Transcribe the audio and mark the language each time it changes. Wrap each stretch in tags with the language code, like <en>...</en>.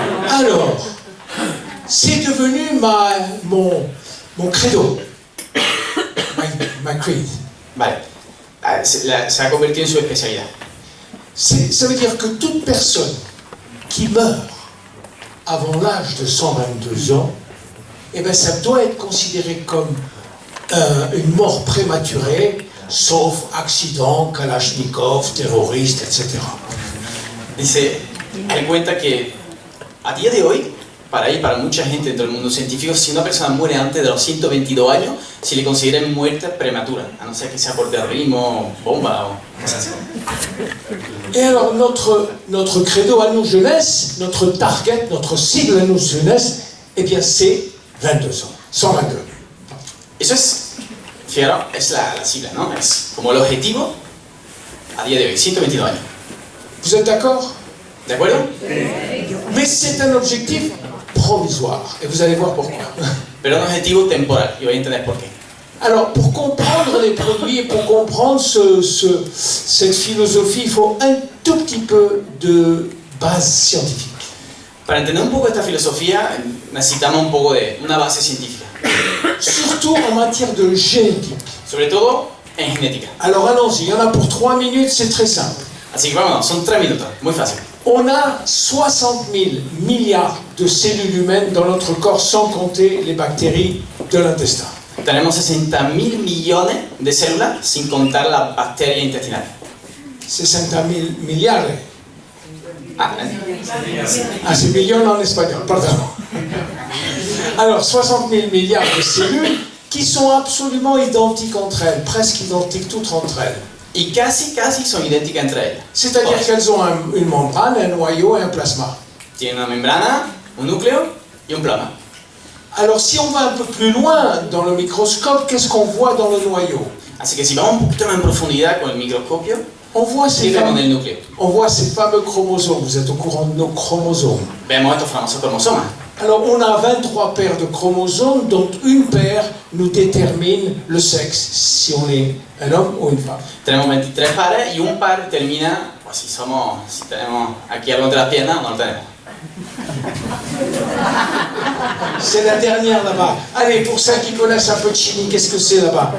<fr>Alors, c'est devenu mon credo,</fr> <en>my creed.</en> <es>Vale. Se ha convertido en su especialidad.</es> <fr>Ça veut dire que toute personne qui meurt avant l'âge de 122 ans, eh ben, ça doit être considéré comme une mort prématurée, sauf accident, Kalachnikov, terroriste, etc.</fr> <es>Dice, hay cuenta que a día de hoy, para mucha gente dentro del mundo científico, si una persona muere antes de los 122 años, se le considera muerte prematura, a no ser que sea por terrorismo, bomba o cosas así.</es> <fr>Et alors notre credo à nous jeunesse, notre</fr> <en>target,</en> <fr>notre cible à nous jeunesse, eh bien c'est 22 ans, 122.</fr> <es>Eso es, fijaros, es la sigla, ¿no? Es como el objetivo a día de hoy, 122 años.</es> <fr>Vous êtes d'accord?</fr> <es>¿De acuerdo?</es> <fr>Mais c'est un objectif provisoire, et vous allez voir pourquoi.</fr> <es>Pero es un objetivo temporal, y voy a entender por qué.</es> <fr>Alors, pour comprendre les produits et pour comprendre cette philosophie, il faut un tout petit peu de base scientifique.</fr> <es>Para entender un poco esta filosofía, necesitamos un poco de una base científica.</es> <fr>Surtout en matière de génétique.</fr> <es>Sobre todo en genética.</es> <fr>Alors allons-y, il y en a pour 3 minutes, c'est très simple.</fr> <es>Así que vámonos, son 3 minutos, muy fácil.</es> <fr>On a 60 000 milliards de cellules humaines dans notre corps, sans compter les bactéries de l'intestin.</fr> <es>Tenemos 60.000 millones de células sin contar las bacterias intestinales.</es> <fr>60 000 milliards. Ah, c'est millions en espagnol, pardon. Alors, 60 000 milliards de cellules qui sont absolument identiques entre elles, presque identiques toutes entre elles.</fr> <es>y casi son idénticas entre ellas.</es> <fr>C'est-à-dire qu'elles ont une membrane, un noyau et un plasma.</fr> <es>Tienen una membrana, un núcleo y un plasma.</es> <fr>Alors, si on va un peu plus loin dans le microscope, qu'est-ce qu'on voit dans le noyau?</fr> <es>Así que si vamos un poquito más en profundidad con el microscopio,</es> <fr>on voit ces fameux chromosomes. Vous êtes au courant de nos chromosomes?</fr> <es>Vemos estos famosos cromosomas.</es> <fr>Alors, on a 23 paires de chromosomes, dont une paire nous détermine le sexe, si on est un homme ou une femme.</fr> <es>Tenemos 23 pares y un par determina pues, si tenemos aquí algo entre las piernas o no lo tenemos.</es> <fr>C'est la dernière là-bas. Allez, pour ceux qui connaissent un peu de chimie, qu'est-ce que c'est là-bas?</fr>